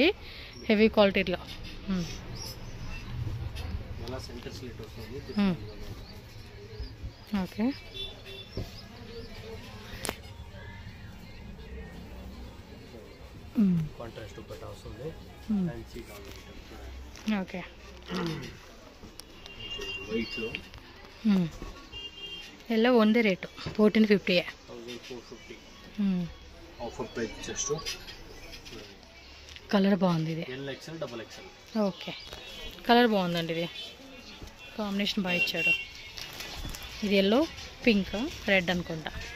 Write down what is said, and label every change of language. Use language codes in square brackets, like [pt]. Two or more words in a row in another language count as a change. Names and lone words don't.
[en] heavy quality. okay, okay, [kn] ಎಲ್ಲ ಒಂದೇ ರೇಟು 1450. [en] offer price just. [te] కలర్ బాగుంది ఇది. [en] L, XL, double XL. [te] ఓకే, కలర్ బాగుందండి, ఇది కాంబినేషన్ బాగా ఇచ్చాడు. ఇది [en] yellow, pink, red [te] అనుకుంటా.